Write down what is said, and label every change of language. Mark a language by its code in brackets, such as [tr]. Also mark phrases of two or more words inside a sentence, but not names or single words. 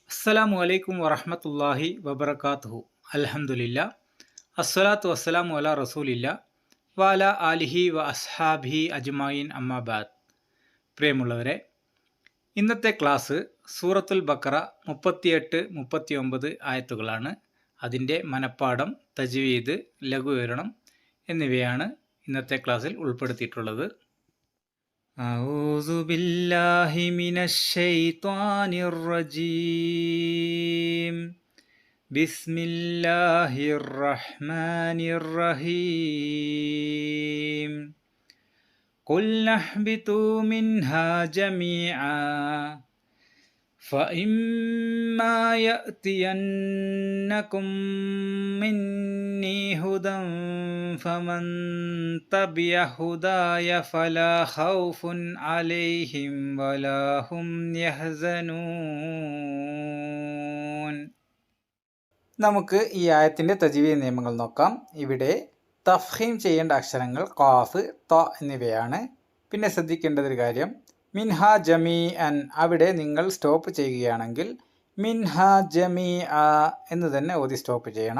[ar] السلام عليكم ورحمة الله وبركاته. الحمد لله والصلاة والسلام على رسول الله وعلى آله وأصحابه أجمعين أما بعد. [ml] പ്രിയമുള്ളവരെ, ഇന്നത്തെ ക്ലാസ് സൂറത്തുൽ ബഖറ 38, 39 ആയത്തുകളാണ്. അതിൻ്റെ മനപ്പാഠം, തജ്വീദ്, ലഘുവിവരണം എന്നിവയാണ് ഇന്നത്തെ ക്ലാസ്സിൽ ഉൾപ്പെടുത്തിയിട്ടുള്ളത്. [ar] أعوذ بالله من الشيطان الرجيم. بسم الله الرحمن الرحيم. قلنا اهبطوا منها جميعا فإما يأتينكم مني هدى فمن تبع هداي فلا خوف عليهم ولا هم يحزنون. [ml] നമുക്ക് ഈ ആയത്തിൻ്റെ തജ്വീദ് നിയമങ്ങൾ നോക്കാം. ഇവിടെ തഫ്ഹീം ചെയ്യേണ്ട അക്ഷരങ്ങൾ ഖാഫ്, ത എന്നിവയാണ്. പിന്നെ ശ്രദ്ധിക്കേണ്ടതൊരു കാര്യം, [ar] منها جميعا, [ml] അവിടെ നിങ്ങൾ സ്റ്റോപ്പ് ചെയ്യുകയാണെങ്കിൽ [ar] منها جميعا [ml] എന്ന് തന്നെ ഓതി സ്റ്റോപ്പ് ചെയ്യണം.